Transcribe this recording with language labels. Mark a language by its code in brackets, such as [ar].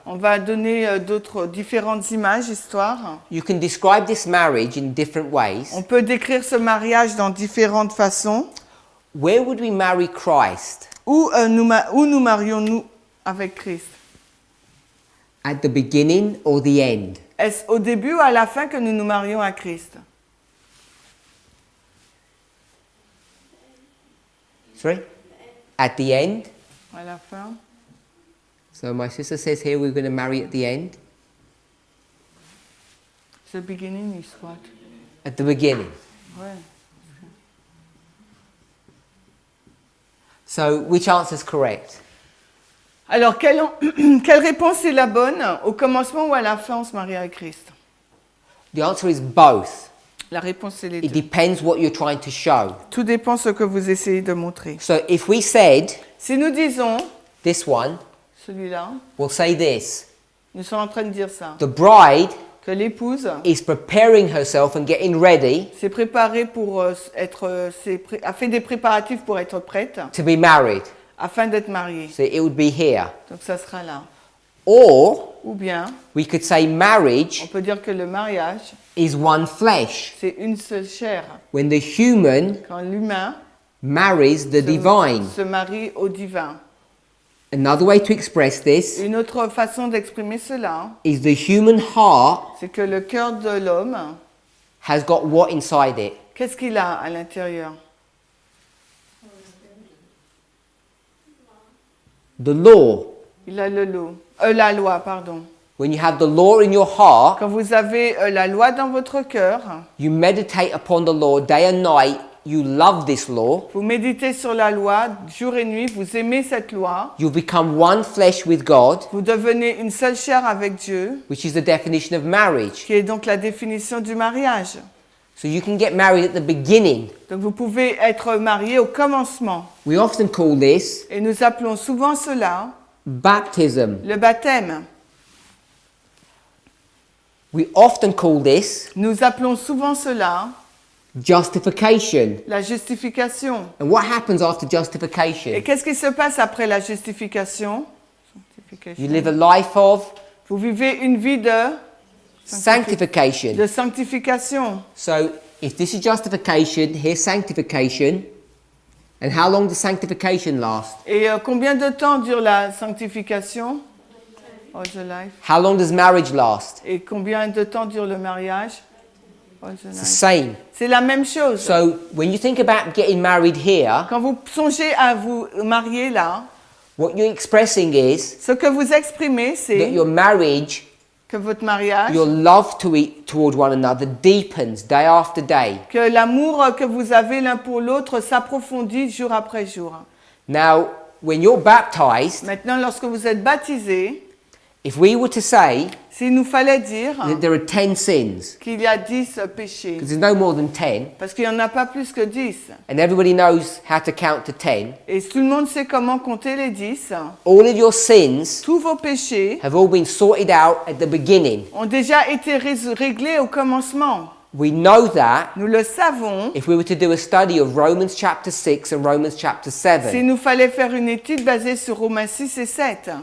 [fr] on va donner d'autres différentes images, histoires. [en] You can describe this marriage in different ways. [fr] On peut décrire ce mariage dans différentes façons. [en] Where would we marry Christ? [fr] Où nous marions-nous avec Christ? [en] At the beginning or the end? [fr] Est-ce au début ou à la fin que nous nous marions à Christ? [en] Sorry? At the end? [fr] À la fin. [en] So my sister says here we're going to marry at the end. The beginning is what? At the beginning. [fr] Ouais. [en] So which answer is correct? [fr] Alors, quelle réponse est la bonne? Au commencement ou à la fin, on se marie avec Christ? [en] The answer is both. [fr] La réponse, c'est les [en] It [fr] deux. [en] depends what you're trying to show. [fr] Tout dépend de ce que vous essayez de montrer. [en] So if we said [fr] Si nous disons, [en] this one, [fr] celui-là, [en] we'll say this. [fr] nous sommes en train de dire ça, [en] The bride [fr] que l'épouse [en] is preparing herself and getting ready [fr] s'est préparée pour a fait des préparatifs pour être prête, [en] to be married. [fr] afin d'être mariée. [en] So it would be here. [fr] Donc ça sera là. [en] Or [fr] Ou bien, [en] we could say [fr] on [en] marriage [fr] peut dire que le mariage, [en] is one flesh. [fr] c'est une seule chair. [en] When the human [fr] Quand l'humain [en] marries the divine. [fr] se marie au divin. [en] Another way to express this [fr] Une autre façon d'exprimer cela, [en] is the human heart [fr] c'est que le cœur de l'homme, [en] has got what inside it? [fr] qu'est-ce qu'il a à l'intérieur? [en] The law. [fr] Il a la loi, pardon. [en] When you have the law in your heart, [fr] Quand vous avez la loi dans votre cœur, [en] you meditate upon the law day and night, you love this law, [fr] vous méditez sur la loi jour et nuit, vous aimez cette loi, [en] you become one flesh with God, [fr] vous devenez une seule chair avec Dieu, [en] which is the definition of marriage. [fr] qui est donc la définition du mariage. [en] So you can get married at the beginning. [fr] Donc vous pouvez être marié au commencement. [en] We often call this [fr] Et nous appelons souvent cela [en] baptism. [fr] le baptême. [en] We often call this [fr] Nous appelons souvent cela [en] justification. [fr] la justification. [en] And what happens after [fr] Et [en] justification? [fr] qu'est-ce qui se passe après la justification? [en] You live a life of [fr] Vous vivez une vie de [en] sanctification. [fr] sanctification. [en] So if this is justification, here's sanctification. And how long does sanctification last? [fr] Et combien de temps dure la sanctification? [en] All the life. How long does marriage last? [fr] Et combien de temps dure le mariage? [en] All the It's the life. same. [fr] C'est la même chose. [en] So when you think about getting married here, [fr] Quand vous songez à vous marier là, [en] what you're expressing is [fr] ce que vous exprimez, [en] that [fr] c'est [en] your marriage, [fr] que votre mariage, [en] your love toward one another deepens day after day. [fr] que l'amour que vous avez l'un pour l'autre s'approfondit jour après jour. [en] Now, when you're baptized, [fr] Maintenant, lorsque vous êtes baptisé, [en] if we were to say [fr] s'il nous fallait dire [en] that there are 10 sins, [fr] qu'il y a 10 péchés, [en] because there's no more than 10, [fr] parce qu'il n'y en a pas plus que 10, [en] and everybody knows how to count to 10, [fr] et tout le monde sait comment compter les 10, [en] all of your sins [fr] tous vos péchés [en] have all been sorted out at the beginning. [fr] ont déjà été réglés au commencement. [en] We know that [fr] Nous le savons. [en] if we were to do a study of Romans chapter 6 and Romans chapter [fr] S'il [en] 7, [fr] nous fallait faire une étude basée sur Romains 6 et 7,